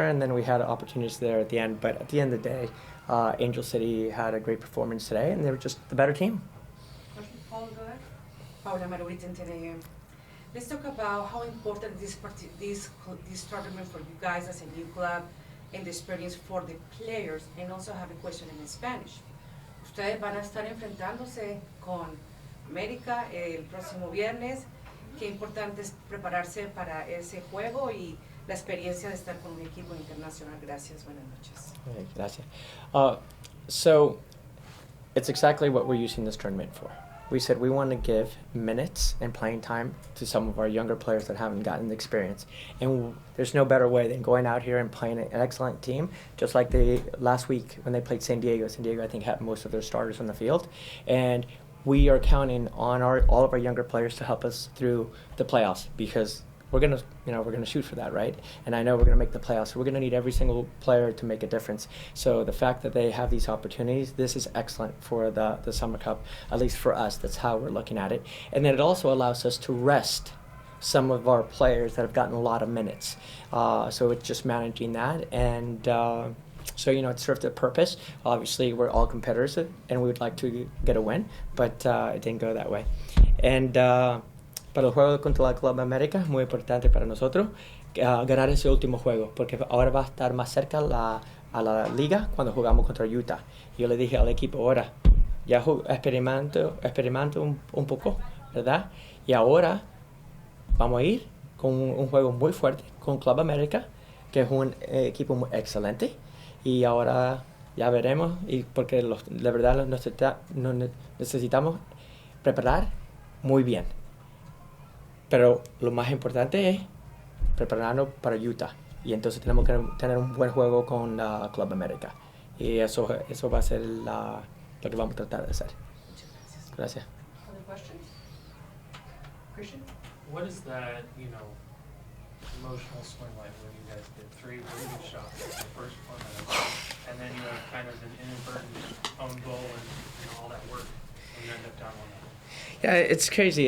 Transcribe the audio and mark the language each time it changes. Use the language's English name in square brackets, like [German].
[English] And then we had opportunities there at the end. But at the end of the day, Angel City had a great performance today, and they were just the better team. Paul, go ahead. Paula Margarita in 10 a.m. Let's talk about how important this tournament for you guys as a new club and the experience for the players, and also have a question in Spanish. [Spanish] Ustedes van a estar enfrentándose con América el próximo viernes. Qué importante es prepararse para ese juego y la experiencia de estar con un equipo internacional. Gracias, buenas noches. Gracias. [English] So it's exactly what we're using this tournament for. We said we want to give minutes and playing time to some of our younger players that haven't gotten the experience. And there's no better way than going out here and playing an excellent team, just like they last week when they played San Diego. San Diego, I think, had most of their starters on the field. And we are counting on all of our younger players to help us through the playoffs, because we're gonna shoot for that, right? And I know we're gonna make the playoffs. So we're gonna need every single player to make a difference. So the fact that they have these opportunities, this is excellent for the Summer Cup, at least for us. That's how we're looking at it. And then it also allows us to rest some of our players that have gotten a lot of minutes. So it's just managing that, and so it served a purpose. Obviously, we're all competitors, and we would like to get a win, but it didn't go that way. [Spanish] And para el juego contra la Club América es muy importante para nosotros ganar ese último juego, porque ahora va a estar más cerca a la liga cuando jugamos contra Utah. Yo le dije al equipo, ahora ya experimento un poco, ¿verdad? Y ahora vamos a ir con un juego muy fuerte con Club América, que es un equipo muy excelente, y ahora ya veremos, y porque la verdad nos necesitamos preparar muy bien. Pero lo más importante es prepararnos para Utah. Y entonces tenemos que tener un buen juego con Club América. Y eso va a ser lo que vamos a tratar de hacer. Muchas gracias. Gracias. [English] Other questions? Christian? What is that, emotional swing like when you guys did 3 really good shots in the first 4 minutes, and then you have kind of an inadvertent own goal and all that work, and you end up down 1-0? Yeah, it's crazy.